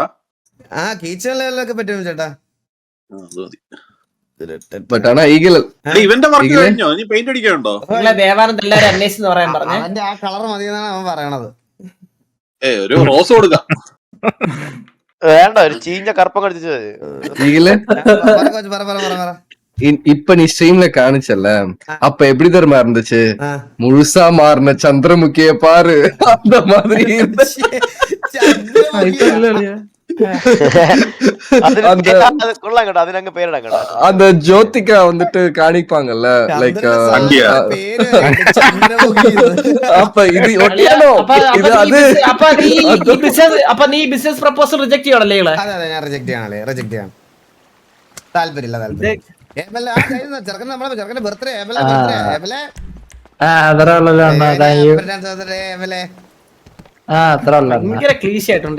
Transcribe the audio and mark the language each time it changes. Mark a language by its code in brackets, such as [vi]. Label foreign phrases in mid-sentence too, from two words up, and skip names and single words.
[ml] ആ കീച്ചൺ ലെവലൊക്കെ പറ്റും ചേട്ടാ. ഇവന്റെ വർക്ക് കഴിഞ്ഞോ? നീ പെയിന്റ് അടിക്കാനുണ്ടോ? ദേവാനന്ദ് എല്ലാരും അന്വേഷിച്ച് പറയാൻ പറഞ്ഞു. അവന്റെ ആ കളർ മതിയെന്നാണ് അവൻ പറയണത്. ഒരു റോസ് കൊടുക്കാം. വേണ്ട, ഒരു ചീഞ്ഞ കറുപ്പം കടിച്ചു. [ta] இப்ப நீ ஸ்ட்ரீம்ல காணிச்சல, அப்ப எப்படி தெரியுமா இருந்துச்சு? முழுசா மாறின சந்திரமுகிய பாரு, அந்த மாதிரி அந்த ஜோதிகா வந்துட்டு காணிப்பாங்கல்ல, லைக் அப்ப இது இது அது. [ml] അപ്പൊ നീ [en] business proposal reject [ml] ചെയ്യണല്ലേ? അതെ ഞാൻ റിജക്ട് ചെയ്യണല്ലേ, റിജക്ട് ചെയ്യാൻ താല്പര്യമില്ല. ചെറുക്കൻ നമ്മളെ ചെറുക്കന്റെ ബർത്ത്ഡേ ഭയങ്കര ക്ലീശ ആയിട്ടുണ്ട്.